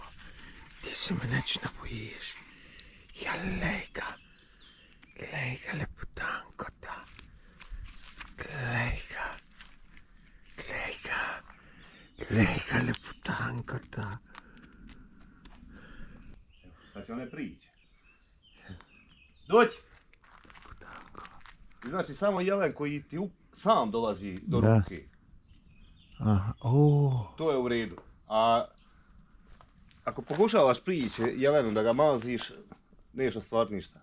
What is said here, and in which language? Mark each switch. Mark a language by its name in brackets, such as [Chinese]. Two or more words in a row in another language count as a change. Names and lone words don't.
[Croatian] Ti se me nič ne bojiš. Ja, lejga. Lejga, lepotanko ta. Lejga. Lejga, lepotanko ta. Pa će one prići. Dođi! Znači, samo jelen koji ti sam dolazi do ruke. Aha, to je u redu. A ako pokušavaš prići jelenu da ga maziš, neš ostvariti ništa.